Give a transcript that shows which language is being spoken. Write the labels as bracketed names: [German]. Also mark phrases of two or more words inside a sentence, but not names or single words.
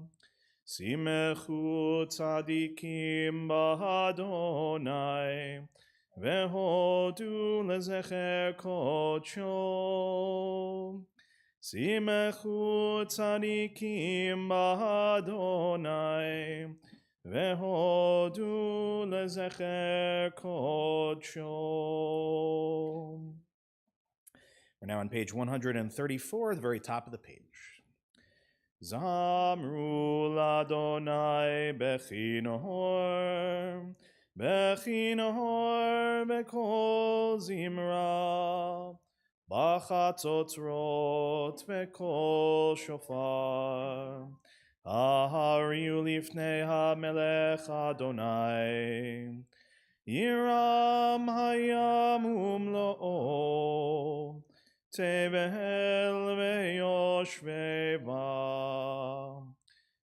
[Hebrew] שמחו צדיקים באדוני, והודו לזכר קדשו. שמחו צדיקים באדוני, והודו לזכר קדשו. [English] We're now on page 134, at the very top of the page. [Hebrew] זמרו לאדוני בכינור, בכינור בקול זמרה, בחצוצרות בקול שופר. הריעו לפני המלך אדוני, ירעם הים ומלואו, תבל ויושבי בה.